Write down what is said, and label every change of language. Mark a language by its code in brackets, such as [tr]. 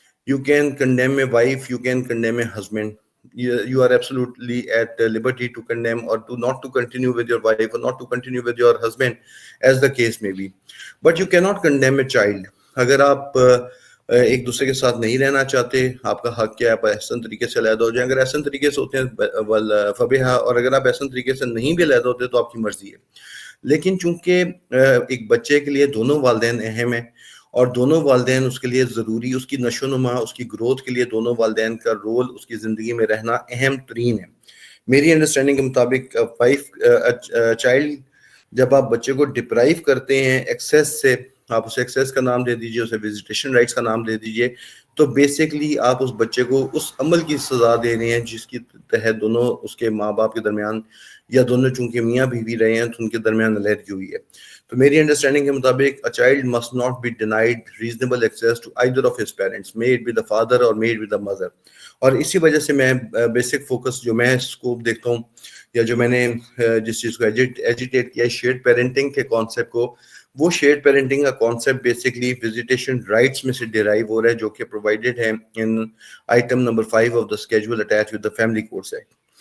[en] You can condemn a wife, you can condemn a husband. You are absolutely at liberty to condemn or to not to continue with your wife or not to continue with your husband as the case may be. But you cannot condemn a child. [ur] اگر آپ ایک دوسرے کے ساتھ نہیں رہنا چاہتے آپ کا حق کیا ہے آپ احسن طریقے سے علیحدہ ہو جائیں. اگر احسن طریقے سے ہوتے ہیں فبیہا اور اگر آپ احسن طریقے سے نہیں بھی علیحدہ ہوتے تو آپ کی مرضی ہے. لیکن چونکہ ایک بچے کے لیے دونوں والدین اہم ہیں اور دونوں والدین اس کے لیے ضروری اس کی نشو و نما اس کی گروتھ کے لیے دونوں والدین کا رول اس کی زندگی میں رہنا اہم ترین ہے. میری انڈرسٹینڈنگ کے مطابق چائلڈ جب آپ بچے کو ڈپرائیو کرتے ہیں ایکسیس سے آپ اسے ایکسیس کا نام دے دیجئے اسے وزیٹیشن رائٹس کا نام دے دیجئے تو بیسکلی آپ اس بچے کو اس عمل کی سزا دے رہے ہیں جس کی تحت دونوں اس کے ماں باپ کے درمیان یا دونوں چونکہ میاں بیوی رہے ہیں تو ان کے درمیان علیحدگی ہوئی ہے. تو میری انڈرسٹینڈنگ کے مطابق [en] a child must not be denied reasonable access to either of his parents, may it be the father or may it be the mother. [ur] اور اسی وجہ سے میں بیسک فوکس جو میں اسکوپ دیکھتا ہوں یا جو میں نے جس چیز کو ایجیٹیٹ کیا ہے شیئرڈ پیرنٹنگ کے کانسیپٹ کو وہ شیئرڈ پیرنٹنگ کا کانسیپٹ بیسکلی وزیٹیشن رائٹس میں سے ڈیرائیو ہو رہا ہے جو کہ پرووائڈیڈ ہے [en] In item number 5 of the schedule attach with the family courts act.